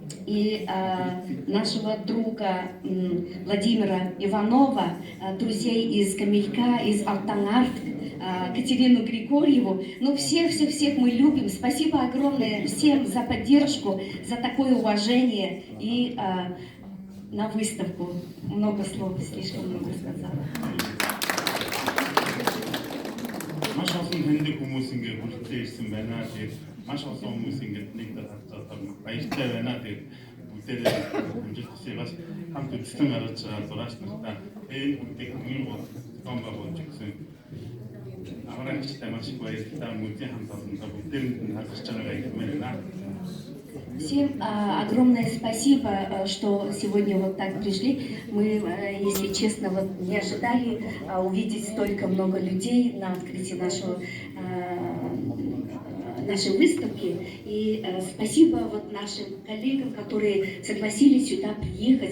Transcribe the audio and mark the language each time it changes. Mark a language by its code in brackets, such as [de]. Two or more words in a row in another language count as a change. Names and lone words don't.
[ru] и нашего друга Владимира Иванова, друзей из Камелька, из Алтанарт, Катерину Григорьеву. Ну, всех мы любим. Спасибо огромное всем за поддержку, за такое уважение и на выставку. Много слов, слишком много сказала. [mn] Маш олон таньдаг хүмүүс ингээд бүрдээ ирсэн байна. Тэгээд маш олон хүмүүс ингээд нэгдээд хацаад баяртай байна. Тэгээд бүгдээ амжилт хүсье бас хамт үзсэн гарч байгаа зураач нартай энэ бүгдийг хамгийн гол гомбо болж гисэн. Аврагчтай маш их баяртай музей хамт олонтой бүгдээ харж байгаагаа хэлмээр. [ru] Всем огромное спасибо, что сегодня вот так пришли. Мы, если честно, вот не ожидали увидеть столько много людей на открытии нашей выставки. И спасибо вот нашим коллегам, которые согласились сюда приехать.